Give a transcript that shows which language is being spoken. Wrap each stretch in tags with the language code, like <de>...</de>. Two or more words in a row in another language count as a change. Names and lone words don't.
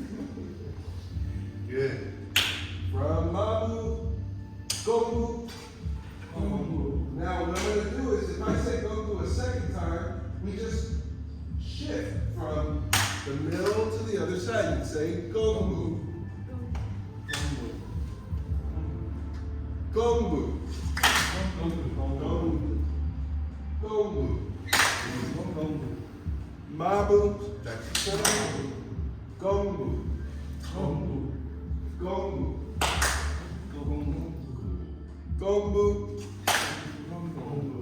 <en>Good. From Mabu, Gongbu. Gongbu. Now what I'm going to do is, if I say Gongbu a second time, we just shift from the middle to the other side and say Gongbu. Gongbu. Gongbu. Gongbu. Mabu. Back to center. Gongbu. Gongbu. Gongbu. Gongbu. Gongbu. Gongbu.</en>